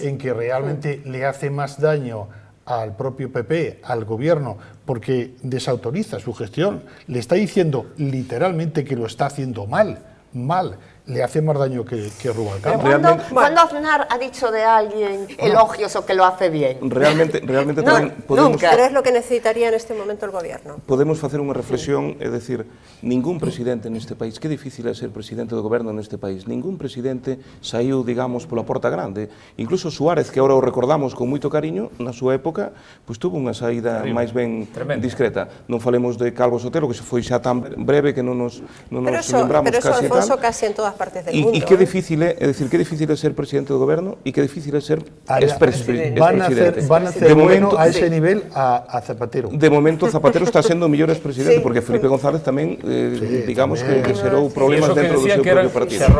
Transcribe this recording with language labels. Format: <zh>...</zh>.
<es>en que realmente le hace más daño al propio PP, al gobierno, porque desautoriza su gestión. Le está diciendo literalmente que lo está haciendo mal. Le hace más daño que Rubalcaba. ¿Cuándo Aznar ha dicho de alguien elogios o que lo hace bien? Realmente nunca. Pero es lo que necesitaría en este momento el gobierno.</es> <gl>Podemos facer unha reflexión, é dicir, ningún presidente neste país, que difícil é ser presidente do goberno neste país, ningún presidente saiu, digamos, pola porta grande. Incluso Suárez, que agora o recordamos con moito cariño, na súa época, pois tuvo unha saída máis ben discreta. Non falemos de Calvo Sotelo, que se foi xa tan breve que non nos lembramos casi</gl> <es>tal. Pero eso, Alfonso, casi en todas partes del mundo.</es> <gl>E que difícil é dicir, que difícil é ser presidente do goberno e que difícil é ser expresidente.</gl> <es>Van a hacer bueno a ese nivel a Zapatero.</es> <gl>De momento Zapatero está sendo o mellor expresidente, porque Felipe González tamén, digamos, que xerou problemas dentro do seu propio partido.</gl>